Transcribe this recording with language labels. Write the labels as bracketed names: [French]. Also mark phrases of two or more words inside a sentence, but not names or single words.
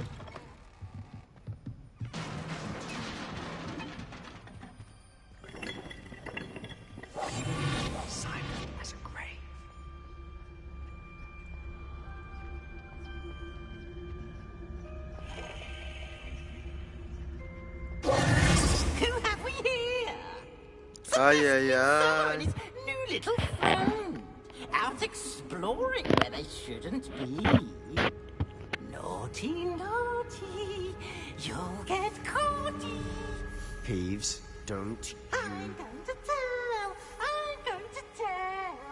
[English] Silent as a grave. Who have we here? Ай-яй-яй. His new little friend. Out exploring where they shouldn't be. Naughty, naughty. You'll get caughty. Peeves, don't I'm going to tell. I'm going to tell.